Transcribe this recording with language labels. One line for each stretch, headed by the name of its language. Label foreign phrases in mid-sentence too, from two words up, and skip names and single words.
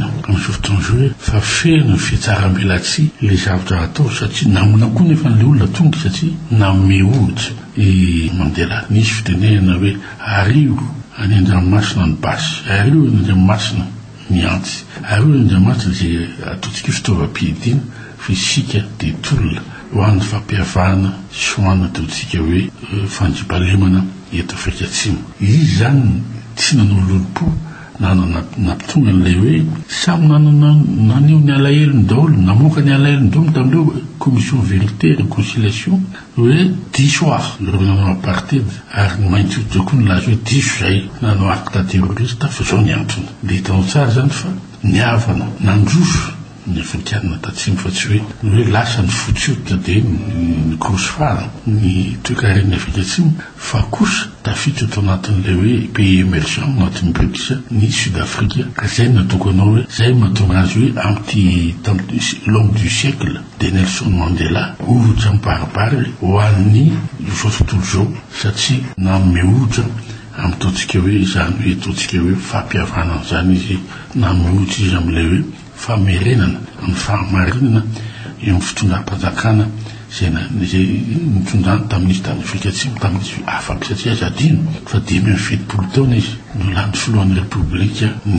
Malagasy: amin'izao fotoana zao hoe fa feno ny fiatsara-mbelatsy le zavatra atao satria namona koa nefa le olona tonga satria nanome ohatra Mandela nisy fitenenana hoe arivo any an-dranomasina ny basy, arivo any an-dranomasina ny antsy, arivo any an-dranomasina zay ataontsika fitaovam-piadiana fa isika dia tolona ho an'ny fampihavahana sy ho an'ny ataontsika hoe fandriampahalemana eto Afrika Atsimo. Izy zany tsy nanao lolopo nampitonga n'ilay hoe samy naneo ny alahelony daholo namoaka ny alahelony daholo tamindreo
French: commission vérité et réconciliation
Malagasy: hoe diso ireo nanao apartheid ary ny mainty hoditra koa nylaza hoe diso zay nanao
French: acte terroriste
Malagasy: fa zao ny antony dia hitanao tsara zany fa niavana nandroso ny afrikanina tatsimo fa tsy hoe lasa ny fotsioditra dia ny krosofara ny toekaren'ny Afrika Atsimo fa kosa tafiditra tao anatin'ilay hoe
French: pays émergent
Malagasy: anatin'ny BRICS ny Sud-Afrika ka zay natoko anao hoe zay mahatonga azy hoe amin'ny
French: l'homme du siècle de
Malagasy: Nelson Mandela ohatra mibaribary ho an'ny zao tontolo zao satria nanome ohatra amin'ny taontsika hoe zany hoe taontsika hoe fampihavana zany izy nanome ohatra izy amin'ilay hoe famerenana amin'ny fahamarinana eo amin'ny fitondram-panjakana zay nitondrany tamin'izy tany Afrika Atsimo tamin'izy afaky satria aza adino fa 10 taona izy no lany filohan'ny repoblika